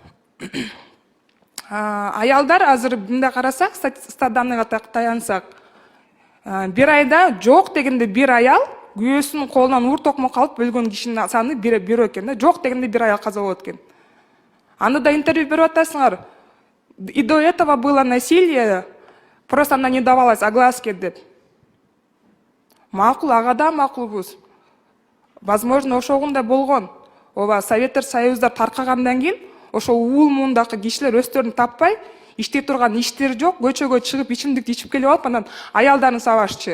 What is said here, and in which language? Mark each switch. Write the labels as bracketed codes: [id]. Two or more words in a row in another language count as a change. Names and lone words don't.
[ky] Аялдар азыр мындай карасак, статистикага таянсак, бир айда жок дегенде бир аял күйөөсүнүн колунан уур токмок алып өлгөн кишинин саны бирөө экен да. Жок дегенде бир аял каза болот экен. Аны да интервью берип атасыңар. [ru] И до этого было насилие, просто она не давалась огласке деп. [ky] Макул, ага да макулбуз. Возможно, ошогундай болгон. Ооба, Советтер Союзда таркагандан кийин ошо уул муундагы кишилер өздөрүн таппай, иштей турган иштери жок, көчөгө чыгып ичимдик ичип келип алып, анан аялдарын сабашчы.